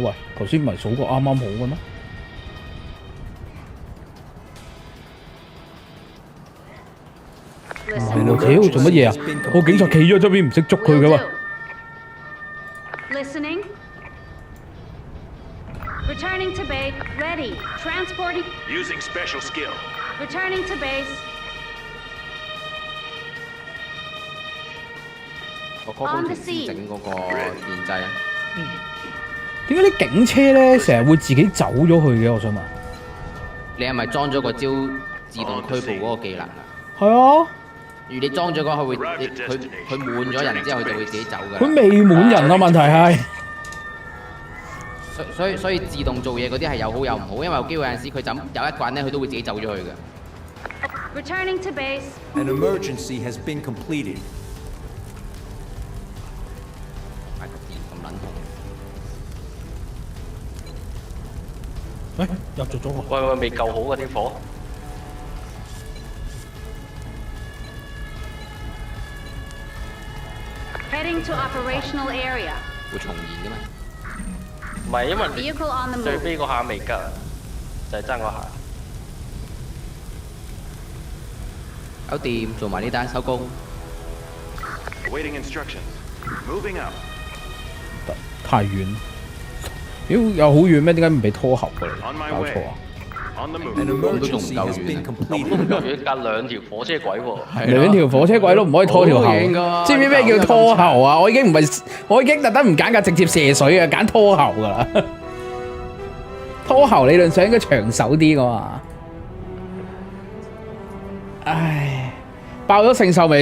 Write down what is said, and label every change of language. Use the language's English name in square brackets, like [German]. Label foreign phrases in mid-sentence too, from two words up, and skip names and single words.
[Cantonese] 喂，頭先唔係數過啱好嘅咩？你老 [English] Listening. [Cantonese] 屌做乜嘢啊？個警察企咗側邊唔識捉佢 [English] Will [Cantonese] 嘅 [English] do. [Cantonese] 喎。 [English] Listening. Returning to base. Ready. Transporting. Using special skill. Returning to base. [Cantonese] 個 call 工程師整嗰個電掣啊！點解啲警車咧成日會自己走咗去嘅？我想問。你係咪裝咗個招自動拘捕嗰個技能啊？係啊，如你裝咗嗰，佢滿咗人之後，佢就會自己走㗎。佢未滿人啊，問題係。所以自動做嘢嗰啲係有好有唔好，因為有機會有陣時佢就有一個人咧，佢都會自己走咗去嘅。 [English] Returning to base. An emergency has been completed. [Cantonese] 買個電咁撚痛。喂，又着咗喎。喂，未救好嘅啲火。 [English] Heading to operational area. [Cantonese] 會重現嘅嘛？唔係因為 [English] Vehicle on the [Cantonese] 最 [English] move. [Cantonese] 尾嗰下未吉啊，就係爭嗰下。搞掂，做埋呢單收工。 [English] Awaiting instructions. Moving up. [Cantonese] 太遠， 妖有好遠咩？點解唔俾拖後過嚟？ [English] On my [Cantonese] 搞 [English] way. [Cantonese] 錯啊！ [English] On the An move. emergency has been [Cantonese] 咁 [English] completed. [Cantonese] 要隔兩條火車軌喎。兩條火車軌都唔可以拖條後，好遠㗎知唔知咩叫拖後啊？我已經特登唔揀架直接射水嘅，揀拖後㗎啦。拖後理論上應該長手啲㗎嘛。唉，爆咗聖獸未？